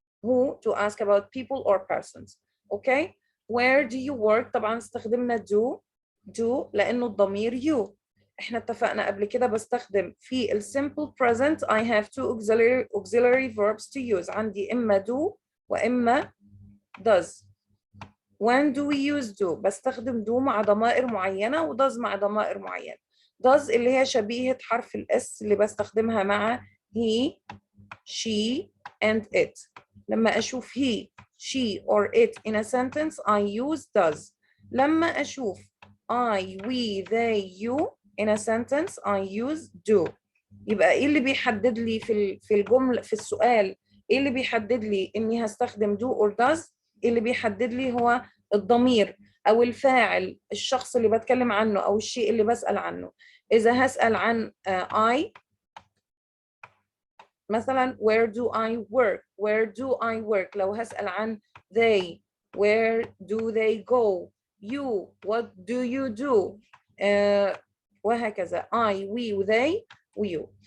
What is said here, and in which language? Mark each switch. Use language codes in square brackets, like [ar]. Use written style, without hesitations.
[en] who to ask about people or persons. okay. where do you work؟ طبعا استخدمنا do لأنه الضمير you. احنا اتفقنا قبل كده بستخدم في ال simple present I have two auxiliary verbs to use. [ar] عندي إما do وإما does. When do we use do؟ بستخدم do مع ضمائر معينة و does مع ضمائر معينة. does اللي هي شبيهة حرف ال S اللي بستخدمها مع he, she and it. [en] لما أشوف he, she or it in a sentence I use does. لما أشوف I, we, they, you in a sentence I use do. [ar] يبقى إيه اللي بيحدد لي في الجملة في السؤال؟ إيه اللي بيحدد لي إني هستخدم do or does؟ اللي بيحدد لي هو الضمير أو الفاعل، الشخص اللي بتكلم عنه أو الشيء اللي بسأل عنه. [en] إذا هسأل عن I مثلا where do I work؟ where do I work؟ لو هسأل عن they where do they go؟ you what do you do؟ وهكذا I, we, they, you.